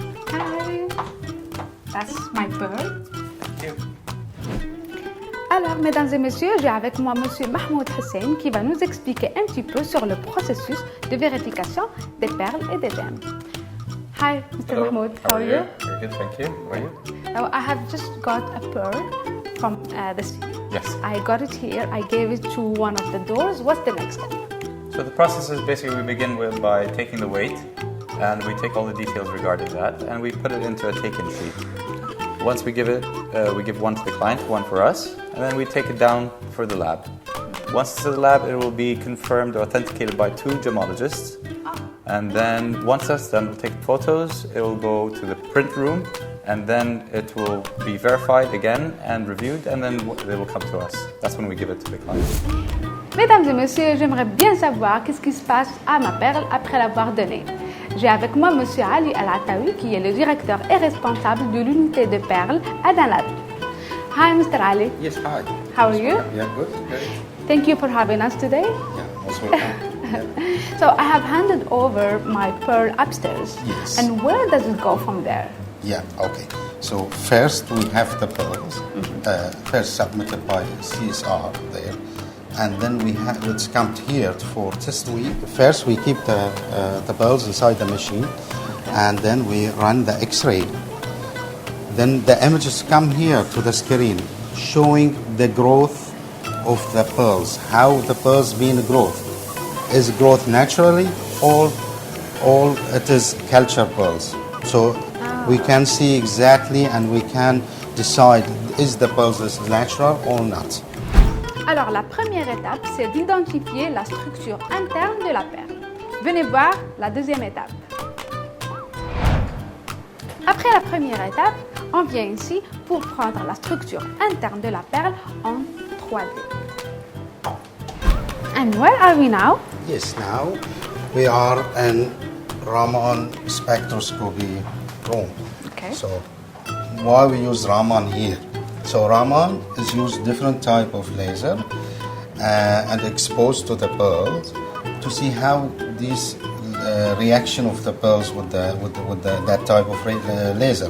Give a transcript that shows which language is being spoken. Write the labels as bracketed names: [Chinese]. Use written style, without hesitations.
[English] Hi, that's my pearl. [French] Alors, mesdames et messieurs, j'ai avec moi Monsieur Mahmoud Hussein qui va nous expliquer un petit peu sur le processus de vérification des perles et des gemmes. [English] Hi, Mr. Mahmoud. How are you? Very good, thank you. How are you? Now, I have just got a pearl from the sea. Yes. I got it here. I gave it to one of the doors. What's the next step? So the process is basically we begin by taking the weight, and we take all the details regarding that, and we put it into a take-in sheet. Once we give it, we give one to the client, one for us, and then we take it down for the lab. Once it's to the lab, it will be confirmed or authenticated by 2 gemologists. And then once that's done, we'll take photos, it will go to the print room, and then it will be verified again and reviewed, and then it will come to us. That's when we give it to the client. [French] Mesdames et messieurs, j'aimerais bien savoir qu'est-ce qui se passe à ma perle après l'avoir donnée. J'ai avec moi Monsieur Ali Al-Atawi, qui est le directeur et responsable de l'unité de perles à Danlad. [English] Hi, Mr. Ali. Yes, hi. How are you? Yeah, good. Great. Thank you for having us today. Yeah, most welcome. So I have handed over my pearl upstairs. Yes. And where does it go from there? Yeah, okay. So first we have the pearls, first submitted by CSR there. And then it's come here for test. First we keep the pearls inside the machine, and then we run the X-ray. Then the images come here to the screen, showing the growth of the pearls, how the pearls been growth. Is growth naturally or it is culture pearls? So we can see exactly and we can decide is the pearls is natural or not. [French] Alors la première étape, c'est d'identifier la structure interne de la perle. Venez voir la deuxième étape. Après la première étape, on vient ici pour prendre la structure interne de la perle en 3D. [English] And where are we now? Yes, now we are in Raman spectroscopy room. Okay. So why we use Raman here? So Raman is used different type of laser and exposed to the pearls to see how this reaction of the pearls with that type of laser.